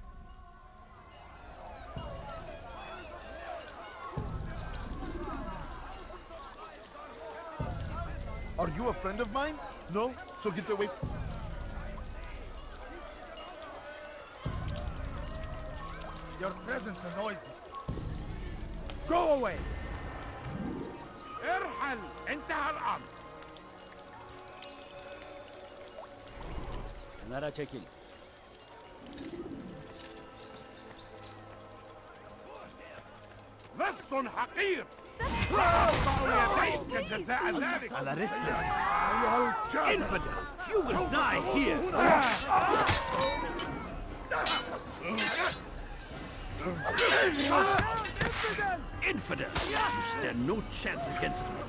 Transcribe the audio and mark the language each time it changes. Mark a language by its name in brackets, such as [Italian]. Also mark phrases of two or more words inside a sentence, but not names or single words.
[English] Are you a friend of mine? No? So get away. Your presence annoys me. Go away! [Arabic] ارحل! انتهى الأمر! [Turkish] Kenara çekil. [Arabic] لص حقير! أقطع يديك جزاء ذلك! على رسلك. أيها الكافر! [English] Infidel! You will die here! Infidel! You stand no chance against me.